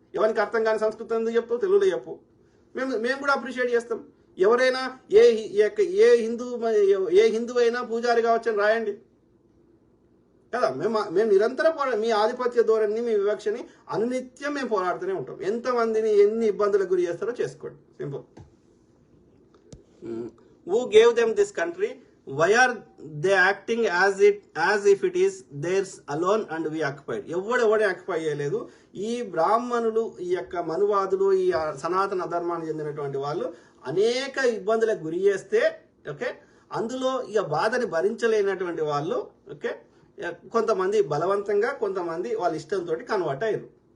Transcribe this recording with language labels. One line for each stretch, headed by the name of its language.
Telugu: ఎవరికి అర్థం కాని సంస్కృతం ఎందుకు చెప్పు, తెలుగులో చెప్పు, మేము కూడా అప్రిషియేట్ చేస్తాం. ఎవరైనా ఏ హిందూ అయినా పూజారి కావచ్చని రాయండి కదా. మేము నిరంతరం మీ ఆధిపత్య ధోరణిని, మీ వివక్షని అనునిత్యం మేము పోరాడుతూనే ఉంటాం. ఎంతమందిని ఎన్ని ఇబ్బందులకు గురి చేస్తారో చేసుకోండి. Simple.
English: Who gave them this country? Why are they acting as if it is theirs alone and we occupied?
Telugu: Yevade occupy చేయలేదు. ఈ బ్రాహ్మణులు, ఈ యొక్క మనువాదులు, ఈ సనాతన ధర్మానికి చెందినటువంటి వాళ్ళు అనేక ఇబ్బందులకు గురి చేస్తే, ఓకే, అందులో ఇక బాధని భరించలేనటువంటి వాళ్ళు, ఓకే, కొంతమంది బలవంతంగా, కొంతమంది వాళ్ళ ఇష్టంతో కన్వర్ట్ అయ్యారు.